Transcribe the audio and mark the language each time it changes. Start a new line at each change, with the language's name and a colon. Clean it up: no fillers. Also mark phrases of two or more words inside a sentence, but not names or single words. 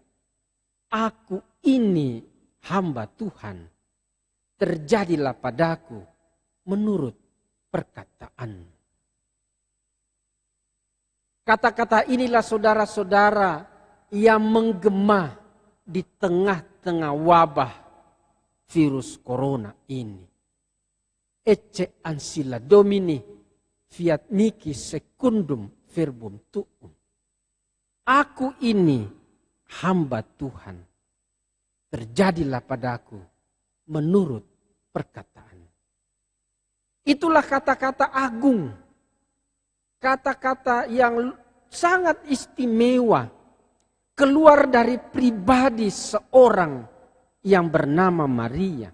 Indonesian: Aku ini hamba Tuhan, terjadilah padaku menurut perkataan. Kata-kata inilah saudara-saudara yang menggema di tengah-tengah wabah virus corona ini.
Latin: Ecce ancilla Domini, fiat mihi secundum verbum tuum.
Indonesian: Aku ini hamba Tuhan, terjadilah padaku menurut perkataan. Itulah kata-kata agung, kata-kata yang sangat istimewa, keluar dari pribadi seorang yang bernama Maria.